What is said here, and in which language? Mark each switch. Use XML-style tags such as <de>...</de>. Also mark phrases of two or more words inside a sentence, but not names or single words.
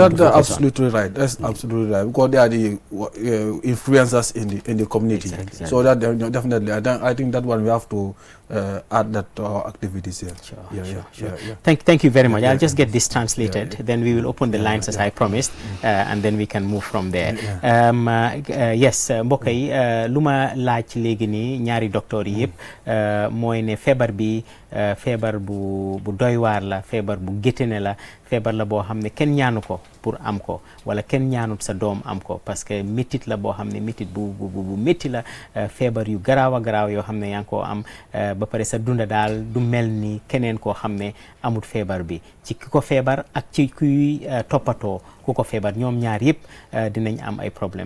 <en>No, that's absolutely right. That's absolutely right, because they are the influencers in the community. Exactly. So that definitely, I think that one we have to add that to our activities here. Sure. Thank you very much. I'll just get this translated, then we will open the lines as I promised, and then we can move from there. Yes,</en> <wo>mbokk yi lu ma laaj léegi nii ñaari docteur yi yëpp mooy ne feebar bi feebar bu doy waar la, feebar bu géttene la, feebar la boo xam ne kenn ñaanu ko pour am ko, wala kenn ñaanut sa doom am ko,</wo> <fr>parce que</fr> <wo>métit la boo xam ne métit bu métti la, feebar yu garaaw a garaaw yoo xam ne yaa ngi koo am, ba pare sa dunda daal du mel ni keneen koo xam ne amut feebar bi, ci ki ko feebar ak ci kuy toppatoo ku ko feebar, ñoom ñaar yëpp dinañ am ay problème.</wo>